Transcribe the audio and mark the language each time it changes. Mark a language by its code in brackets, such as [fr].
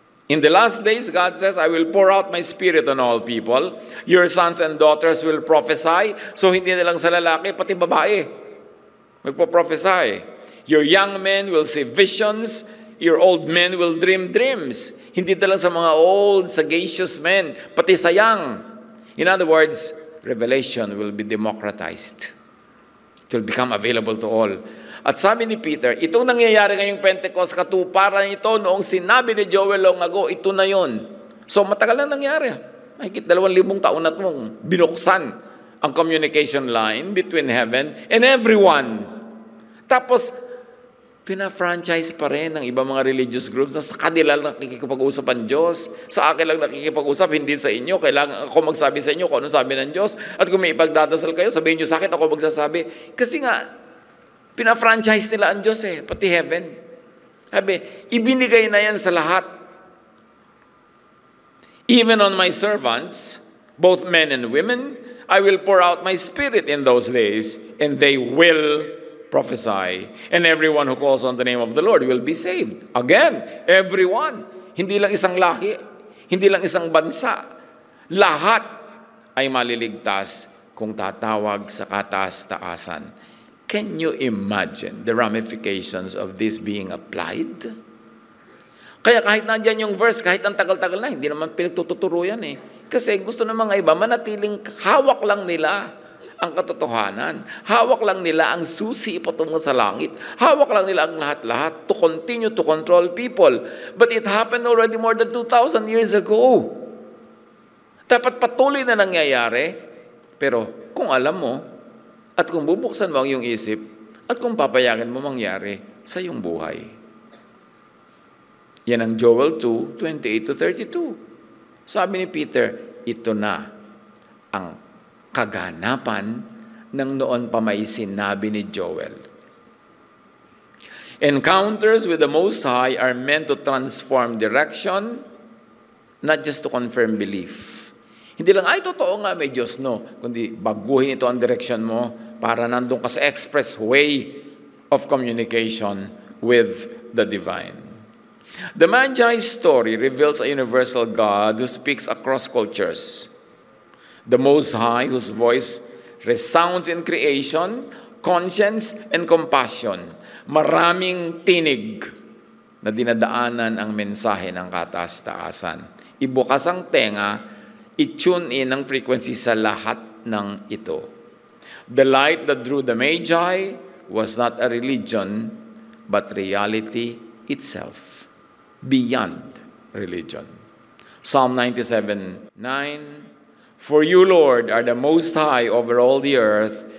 [en] In the last days, God says, I will pour out my spirit on all people. Your sons and daughters will prophesy. [tl] So hindi na lang sa lalaki, pati babae. Magpo-prophesy. [en] Your young men will see visions. Your old men will dream dreams. [tl] Hindi na lang sa mga [en] old, sagacious men, [tl] pati sa young. [en] In other words, revelation will be democratized. It will become available to all. [tl] At sabi ni Peter, itong nangyayari ngayong Pentecost, katuparan ito noong sinabi ni Joel long ago, ito na yon. So matagal na nangyari. Mahigit 2,000 taon na itong binuksan ang [en] communication line between heaven and everyone. [tl] Tapos, pina-franchise pa rin ng ibang mga religious groups na sa kanila lang nakikipag-usap ang Diyos. Sa akin lang nakikipag-usap, hindi sa inyo. Kailangan ako magsabi sa inyo kung ano sabi ng Diyos. At kung may ipagdadasal kayo, sabihin nyo sa akin, ako magsasabi. Kasi nga, pina-franchise nila ang Diyos pati heaven. Sabi, ibinigay na yan sa lahat. [en] Even on my servants, both men and women, I will pour out my spirit in those days, and they will prophesy, and everyone who calls on the name of the Lord will be saved. Again, everyone. [tl] Hindi lang isang lahi, hindi lang isang bansa. Lahat ay maliligtas kung tatawag sa kataas-taasan. [en] Can you imagine the ramifications of this being applied? [tl] Kaya kahit nandyan yung verse, kahit ang tagal-tagal na, hindi naman pinagtuturo yan Kasi gusto ng mga iba, manatiling hawak lang nila ang katotohanan. Hawak lang nila ang susi patungo sa langit. Hawak lang nila ang lahat-lahat [en] to continue to control people. But it happened already more than 2,000 years ago. [tl] Dapat patuloy na nangyayari. Pero kung alam mo, at kung bubuksan mo ang iyong isip, at kung papayagan mo mangyari sa iyong buhay. Yan ang Joel 2:28-32. Sabi ni Peter, ito na ang kaganapan ng noon pa may sinabi ni Joel. [en] Encounters with the Most High are meant to transform direction, not just to confirm belief. [tl] Hindi lang, ay, totoo nga may Diyos, no. Kundi baguhin ito ang direction mo para nandun ka sa [en] expressway of communication with the divine. The Magi's story reveals a universal God who speaks across cultures. The Most High, whose voice resounds in creation, conscience, and compassion. [tl] Maraming tinig na dinadaanan ang mensahe ng kataas-taasan. Ibukas ang tenga, i-tune in ang frequency sa lahat ng ito. [en] The light that drew the Magi was not a religion, but reality itself, beyond religion. Psalm 97:9. For you, Lord, are the Most High over all the earth.